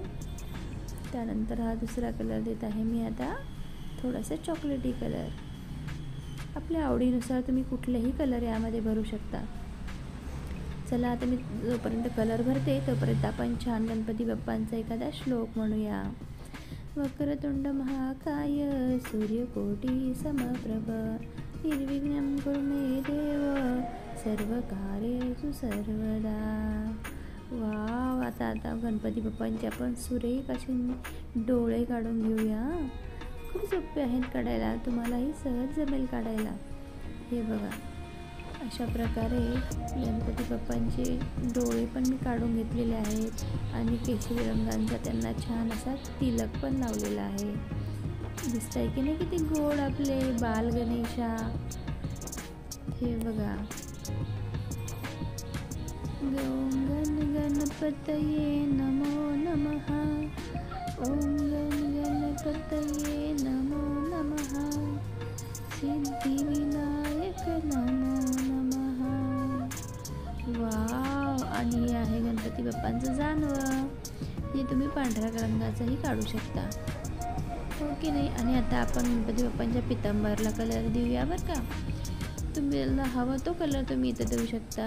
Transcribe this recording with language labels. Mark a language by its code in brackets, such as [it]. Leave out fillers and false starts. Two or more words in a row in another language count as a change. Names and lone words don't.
[mr] त्यानंतर हा दुसरा कलर देत आहे मी आता, थोडासा चॉकलेटी कलर। आपल्या आवडीनुसार तुम्ही कुठलेही कलर यामध्ये भरू शकता। चला, आता मी जोपर्यंत कलर भरते तोपर्यंत आपण छान गणपती बाप्पांचा एखादा श्लोक म्हणूया। [sa] वक्रतुंड महाकाय सूर्यकोटी समप्रभ निर्विघ्नं कुरु मे देव सर्वकार्येषु सर्वदा। [mr] वाव। आता गणपती बाप्पांचे आपण सुरेख असे डोळे काढून घेऊया। खूप सोपे आहेत काढायला, तुम्हालाही सहज जमेल काढायला। हे बघा, अशा प्रकारे गणपती बाप्पांचे डोळे पण मी काढून घेतलेले आहेत आणि केशरी रंगांचा त्यांना छान असा तिलक पण लावलेला आहे। दिसतंय की नाही किती गोड आपले बाल गणेशा। हे बघा, [sa] ओम गण गणपतये नमो नमः, ओम गण गणपतये नमो नमः, सिद्धिविनायक नमो नमः। [mr] वाव। आणि हे आहे गणपती बाप्पांचं जानवं, हे तुम्ही पांढऱ्या रंगाचंही काढू शकता, हो की नाही? आणि आता आपण गणपती बाप्पांच्या पितांबरला कलर देऊया बरं का। तुम्हाला हवा तो कलर तुम्ही इथं देऊ शकता।